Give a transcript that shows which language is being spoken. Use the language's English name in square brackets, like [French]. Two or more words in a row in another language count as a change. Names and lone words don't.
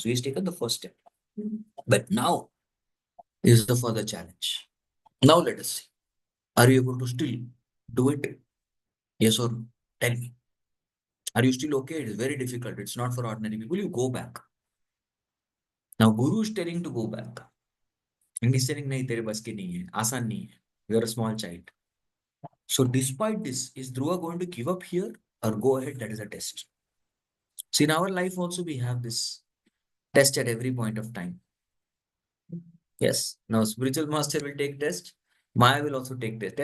[English] So he's taken the first step. But now is the further challenge. Now let us see. Are you able to still do it? Yes or no? Tell me. Are you still okay? It is very difficult. It's not for ordinary people. You go back. Now Guru is telling to go back. And he's telling, [Hindi] नहीं, तेरे बस की नहीं है। आसान नहीं है. [English] You are a small child. So despite this, is Dhruva going to give up here or go ahead? That is a test. See, in our life also we have this test at every point of time. Yes. Now spiritual master will take test. Maya will also take test.